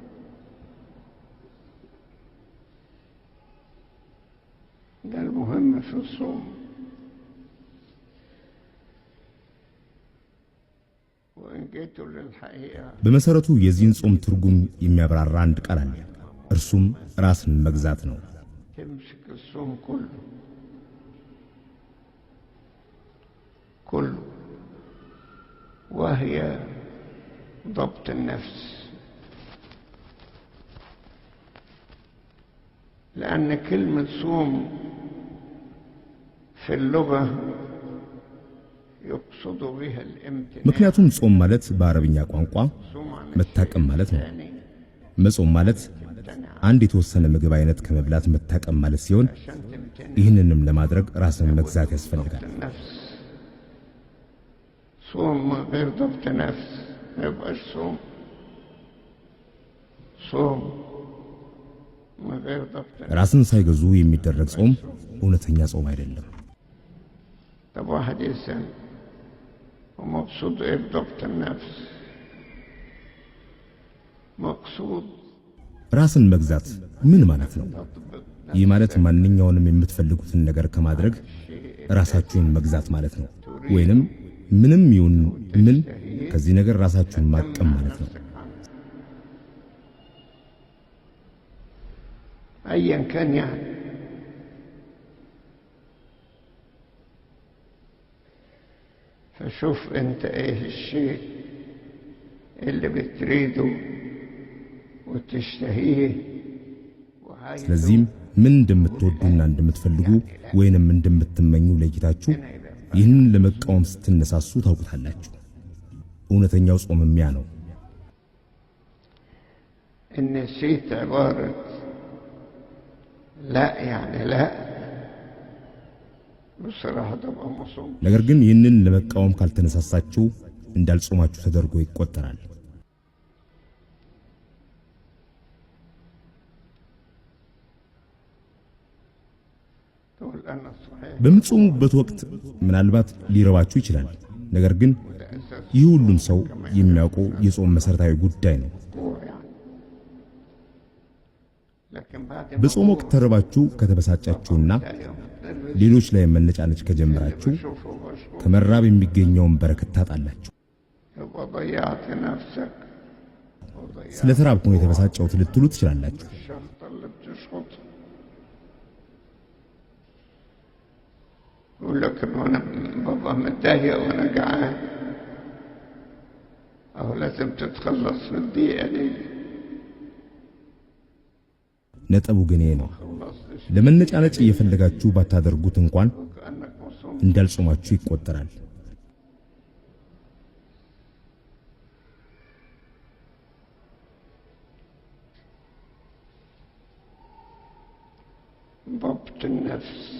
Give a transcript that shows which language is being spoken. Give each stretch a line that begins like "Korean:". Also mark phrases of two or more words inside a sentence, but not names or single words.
Arabic: ده المهم في الصوم. وإن جيتوا للحقيقة
Amharic: በመሰረቱ የዚህን ጾም ትርጉም የሚያብራራ አንድ ቃል አለ። እርሱም ራስን መግዛት ነው።
Arabic: تمسك الصوم كله كله، وهي ضبط النفس. لأن كلمة صوم في اللغة يقصد بها الامتناع.
Amharic: ምክንያቱም ጾም ማለት በአረብኛ ቋንቋ
Arabic: صوم عن
Amharic: መታቀም ማለት ነው።
Arabic: الثاني
Amharic: መጾም ማለት አንድ የተወሰነ ምግብ አይነት ከመብላት መታቀም ማለት ሲሆን
Arabic: عشان تمتنع
Amharic: ይህንንም ለማድረግ ራስን መግዛት ያስፈልጋል።
Arabic: النفس. صوم من غير ضبط نفس ما يبقاش صوم. صوم من غير ضبط النفس.
Amharic: ራስን ሳይገዙ የሚደረግ ጾም እውነተኛ ጾም አይደለም።
Arabic: طب واحد يسأل ومقصود ايه بضبط النفس؟ مقصود
Amharic: ራስን መግዛት ምን ማለት ነው? ይህ ማለት ማንኛውንም የምትፈልጉትን ነገር ከማድረግ ራሳችሁን መግዛት ማለት ነው። ወይንም ምንም ይሁን ምን ከዚህ ነገር ራሳችሁን ማቀም ማለት ነው።
Arabic: ايا كان يعني. فشوف انت ايه الشيء اللي بتريده وتشتهيه
Amharic: ስለዚህም ምን እንደምትወዱና እንደምትፈልጉ ወይንም እንደምትመኙ ለይታችሁ ይህንን ለመቃወም ስትነሳሱ ታውቁታላችሁ። እውነተኛው ጾም ያ ነው።
Arabic: ان نسيت عبارة لا يعني لا بصراحة تبقى مصوم.
Amharic: ነገር ግን ይህንን ለመቃወም ካልተነሳሳችሁ እንዳልጾማችሁ ተደርጎ ይቆጠራል። በምትጾሙበት ወቅት ምናልባት ሊረባችሁ ይችላል። ነገር ግን ይህ ሁሉም ሰው የሚያውቀው የጾም መሰረታዊ ጉዳይ ነው። በጾም ወቅት ተርባችሁ ከተበሳጫችሁና ሌሎች ላይ መነጫነጭ ከጀመራችሁ ከመራብ የሚገኘውን በረከት ታጣላችሁ። ስለ ተራብኩ ነው የተበሳጨሁት ልትሉ ትችላላችሁ።
Arabic: ولكن وانا بابا متضايق وانا جعان او لازم تتخلص من الضيقه دي.
Amharic: ነጥቡ ግን ይሄ ነው። ለመነጫነጭ እየፈለጋችሁ ባታደርጉት እንኳን እንዳልጾማችሁ ይቆጠራል።
Arabic: ضبط النفس